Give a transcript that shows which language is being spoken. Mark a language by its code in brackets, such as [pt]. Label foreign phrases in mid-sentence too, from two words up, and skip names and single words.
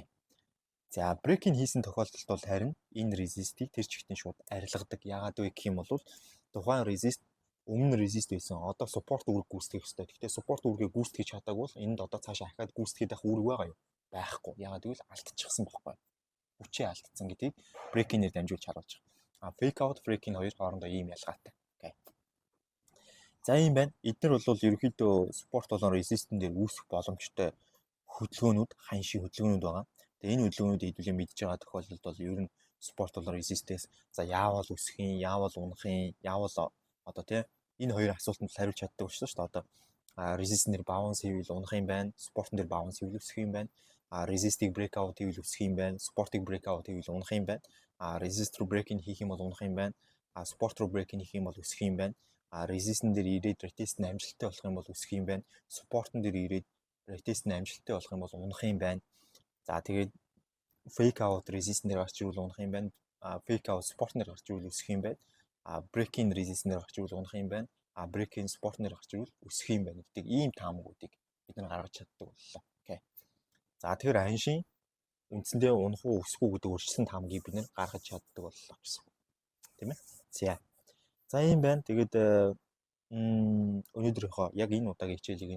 [mn] За break-in хийсэн тохиолдолд бол харин энэ resist-ийг тэр чигтээ шууд арилгадаг. Яагаад вэ гэх юм бол тухайн resist өмнө resist байсан. Одоо support үүрэг гүйцэтгэх ёстой. Гэхдээ support үүргээ гүйцэтгэж чадаагүй бол энд одоо цаашаа ахаад гүйцэтгэх байх үүрэг байгаа юу? Байхгүй. Яагаад гэвэл алдчихсан байхгүй. Хүчээ алдсан гэдгийг break-in-ээр дамжуулж харуулж байгаа. [en] Fake out, break-in [mn] хоёр хоорондоо ийм ялгаатай. Окей. За ийм байна. Эдгээр бол ерөнхийдөө support болон resistance дээр үүсэх боломжтой хөдөлгөөнүүд, ханшийн хөдөлгөөнүүд байгаа. Тэгээ энэ хөдөлгөөнүүдийг хэдүүлээ мэдж байгаа тохиолдолд бол ер нь support болон resistance за яавал өсөх юм, яавал унах юм, яавал одоо тийм энэ хоёр асуултанд хариулж чаддаг болчихсон шүү дээ. Одоо resistance дээр bounce хийвэл унах юм байна, support дээр bounce хийвэл өсөх юм байна. Resist-ийг breakout хийвэл өсөх юм байна, support-ийг breakout хийвэл унах юм байна. Resist руу break-in хийх юм бол унах юм байна. Support руу break-in хийх юм бол өсөх юм байна. Resistance дээр ирээд retest нь амжилттай болох юм бол өсөх юм байна. Support-ын дээр ирээд retest нь амжилттай болох юм бол унах юм байна. За тэгээд [en] fake out resistance [mn] дээр гарч ирвэл унах юм байна. [en] Fake out support [mn] дээр гарч ирвэл өсөх юм байна. [en] Break-in resistance [mn] дээр гарч ирвэл унах юм байна. [en] Break-in support [mn] дээр гарч ирвэл өсөх юм байна гэдэг ийм таамагуудыг бид нар гаргаж чаддаг боллоо. Окей. За тэгэхээр ханшийн үндсэндээ унах уу өсөх үү гэдэг өөрчлөсөн таамагийг бид нар гаргаж чаддаг боллоо гэсэн. Тийм ээ. За ийм байна. Тэгээд өнөөдрийнхөө яг энэ удаагийн хичээлийг энэ үед өндөрлөе.